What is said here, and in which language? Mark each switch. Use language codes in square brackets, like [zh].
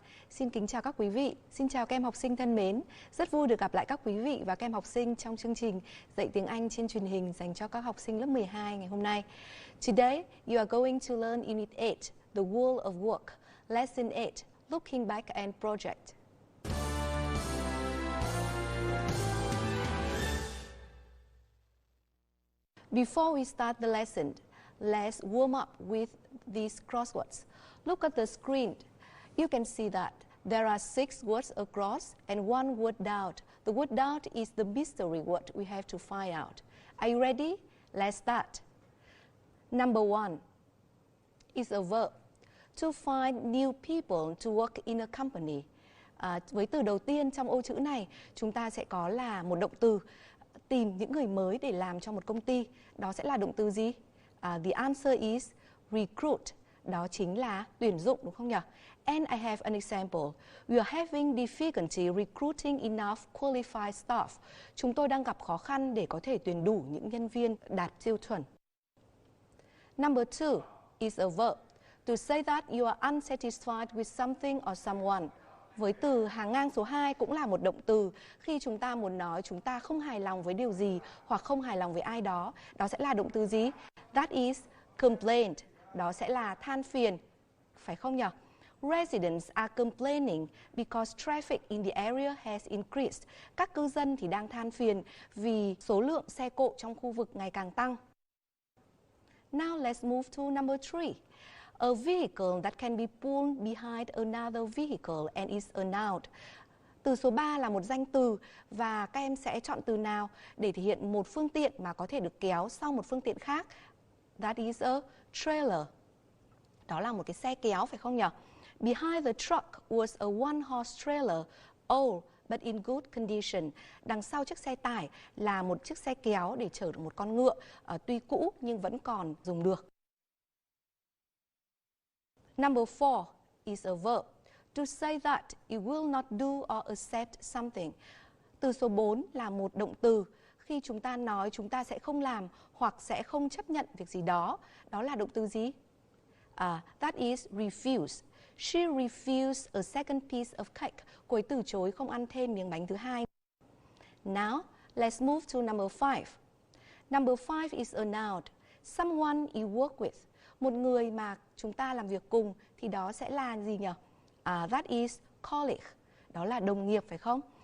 [vi] Xin kính chào các quý vị, xin chào các em học sinh thân mến. Rất vui được gặp lại các quý vị và các em học sinh trong chương trình dạy tiếng Anh trên truyền hình dành cho các học sinh lớp 12 ngày hôm nay. [en] Today, you are going to learn Unit 8, The World of Work, Lesson 8, Looking Back and Project. Before we start the lesson, let's warm up with these crosswords. Look at the screen. You can see that there are 6 words across and 1 word doubt. The word doubt is the mystery word we have to find out. Are you ready? Let's start. Number 1 is a verb. To find new people to work in a company. [vi] Với từ đầu tiên trong ô chữ này, chúng ta sẽ có là một động từ tìm những người mới để làm cho một công ty. Đó sẽ là động từ gì? [en] The answer is recruit. [vi] Đó chính là tuyển dụng, đúng không nhỉ? [en] And I have an example. We are having difficulty recruiting enough qualified staff. [vi] Chúng tôi đang gặp khó khăn để có thể tuyển đủ những nhân viên đạt tiêu chuẩn. [en] Number 2 is a verb. To say that you are unsatisfied with something or someone. [vi] Với từ hàng ngang số 2 cũng là một động từ khi chúng ta muốn nói chúng ta không hài lòng với điều gì hoặc không hài lòng với ai đó. Đó sẽ là động từ gì? [en] That is complaint. [vi] Đó sẽ là than phiền, phải không nhỉ? [en] Residents are complaining because traffic in the area has increased. [vi] Các cư dân thì đang than phiền vì số lượng xe cộ trong khu vực ngày càng tăng. [en] Now let's move to number 3. A vehicle that can be pulled behind another vehicle and is a noun. [vi] Từ số 3 là một danh từ và các em sẽ chọn từ nào để thể hiện một phương tiện mà có thể được kéo sau một phương tiện khác. [en] That is a trailer. [vi] Đó là một cái xe kéo, phải không nhỉ? [en] Behind the truck was a one-horse trailer, old but in good condition. [vi] Đằng sau chiếc xe tải là một chiếc xe kéo để chở được một con ngựa, tuy cũ nhưng vẫn còn dùng được. [en] Number 4 is a verb. To say that you will not do or accept something. [vi] Từ số 4 là một động từ. Khi chúng ta nói chúng ta sẽ không làm hoặc sẽ không chấp nhận việc gì đó. Đó là động từ gì? [en] That is refuse. She refused a second piece of cake. [vi] Cô ấy từ chối không ăn thêm miếng bánh thứ hai. [en] Now, let's move to number 5. Number 5 is a noun. Someone you work with. [vi] Một người mà chúng ta làm việc cùng thì đó sẽ là gì nhỉ? [en] That is colleague. [vi] Đó là đồng nghiệp, phải không?